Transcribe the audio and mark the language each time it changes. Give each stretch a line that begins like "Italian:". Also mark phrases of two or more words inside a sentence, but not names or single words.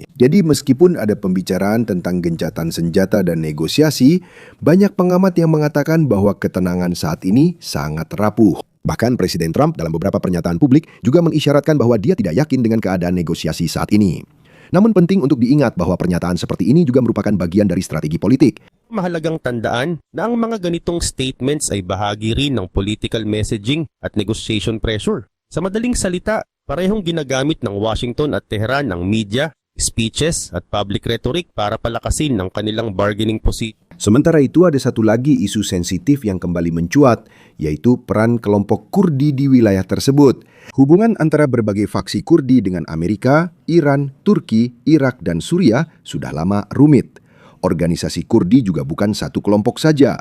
Indonesian: Jadi meskipun ada pembicaraan tentang gencatan senjata dan negosiasi, banyak pengamat yang mengatakan bahwa ketenangan saat ini sangat rapuh. Bahkan Presiden Trump dalam beberapa pernyataan publik juga mengisyaratkan bahwa dia tidak yakin dengan keadaan negosiasi saat ini. Namun penting untuk diingat bahwa pernyataan seperti ini juga merupakan bagian dari strategi politik.
Filipino: Mahalagang tandaan na ang mga ganitong statements ay bahagi rin ng
English: political messaging
Filipino: at
English: negotiation pressure.
Filipino: Sa madaling salita, parehong ginagamit ng Washington at Tehran ang media, speeches at
English: public rhetoric
Filipino: para palakasin ang kanilang
English: bargaining position.
Indonesian: Sementara itu ada satu lagi isu sensitif yang kembali mencuat, yaitu peran kelompok Kurdi di wilayah tersebut. Hubungan antara berbagai faksi Kurdi dengan Amerika, Iran, Turki, Irak, dan Suriah sudah lama rumit. Organisasi Kurdi juga bukan satu kelompok saja.